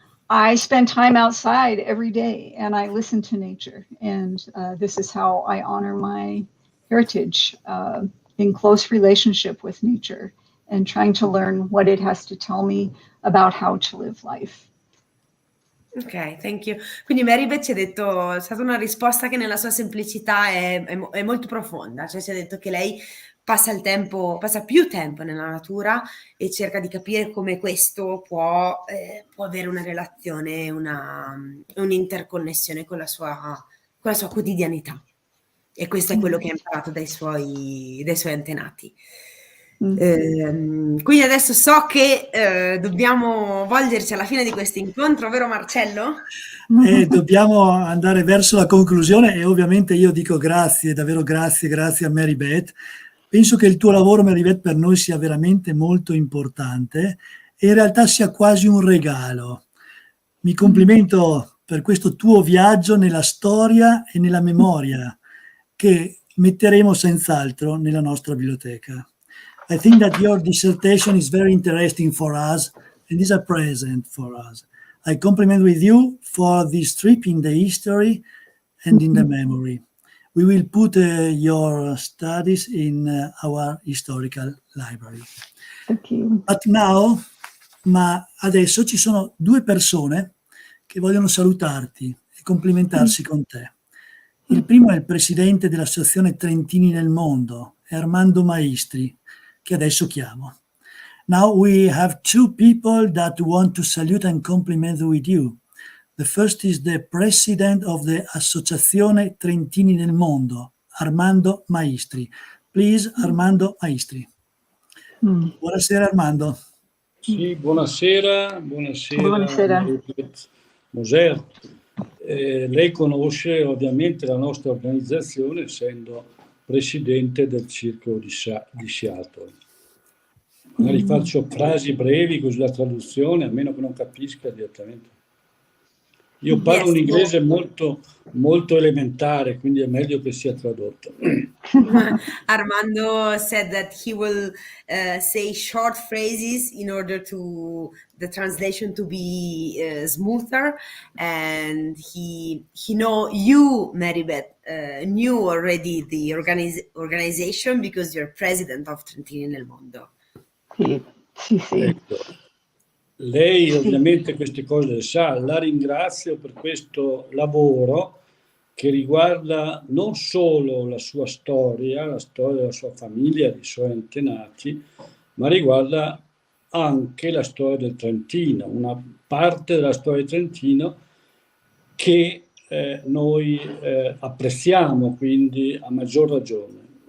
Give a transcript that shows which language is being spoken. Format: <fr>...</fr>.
<en>I spend time outside every day and I listen to nature. And this is how I honor my heritage, in close relationship with nature and trying to learn what it has to tell me about how to live life. Ok, thank you.</en> <it>Quindi Mary Beth ci ha detto, è stata una risposta che nella sua semplicità è molto profonda, cioè ci ha detto che lei passa più tempo nella natura e cerca di capire come questo può avere una relazione, un'interconnessione con la sua quotidianità. E questo è quello che ha imparato dai suoi antenati. Quindi adesso so che dobbiamo volgerci alla fine di questo incontro, vero Marcello? Dobbiamo andare verso la conclusione, e ovviamente io dico grazie, davvero grazie a Mary Beth. Penso che il tuo lavoro, Mary Beth, per noi sia veramente molto importante e in realtà sia quasi un regalo. Mi complimento per questo tuo viaggio nella storia e nella memoria, che metteremo senz'altro nella nostra biblioteca.</it> <en>I think that your dissertation is very interesting for us and is a present for us. I compliment with you for this trip in the history and in the memory. We will put your studies in our historical library. Thank you.</en> <it>Ma adesso ci sono 2 persone che vogliono salutarti e complimentarsi con te. Il primo è il presidente dell'Associazione Trentini nel Mondo, Armando Maestri, che adesso chiamo.</it> <en>Now we have 2 people that want to salute and compliment with you. The first is the president of the Associazione Trentini nel Mondo, Armando Maestri. Please, Armando Maestri.</en> <it>Buonasera Armando. Sì, buonasera, Buonasera. Mary Beth Moser. Lei conosce ovviamente la nostra organizzazione essendo presidente del Circolo di Seattle. Magari faccio frasi brevi così la traduzione, a meno che non capisca direttamente. Io parlo un inglese molto, molto elementare, quindi è meglio che sia tradotto.</it> <en>Armando said that he will say short phrases in order to the translation to be smoother, and he know you, Mary Beth, knew already the organization because you're president of Trentini nel Mondo.</en> <it>Sì. Ecco. Lei ovviamente queste cose le sa, la ringrazio per questo lavoro che riguarda non solo la sua storia, la storia della sua famiglia, dei suoi antenati, ma riguarda anche la storia del Trentino, una parte della storia del Trentino che noi apprezziamo, quindi a maggior ragione.</it>